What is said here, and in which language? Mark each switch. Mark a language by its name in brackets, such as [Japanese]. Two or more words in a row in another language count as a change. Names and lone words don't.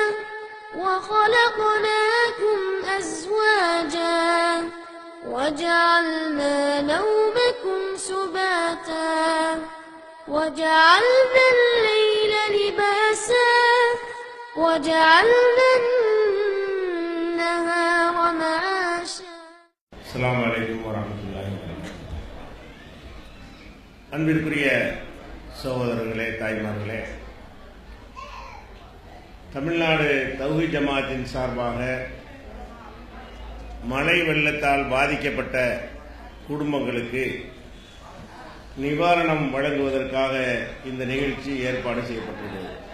[Arabic] وخلقناكم أزواجا وجعلنا نومكم سباتا وجعلنا الليل لباسا وجعلنا النهار معاشا. السلام عليكم ورحمة الله وبركاته. [Tamil] அன்பிற்குரிய சகோதரர்களே, தாய்மார்களே, தமிழ்நாடு தௌஹீத் ஜமாத்தின் சார்பாக மழை வெள்ளத்தால் பாதிக்கப்பட்ட குடும்பங்களுக்கு நிவாரணம் வழங்குவதற்காக இந்த நிகழ்ச்சி ஏற்பாடு செய்யப்பட்டுள்ளது.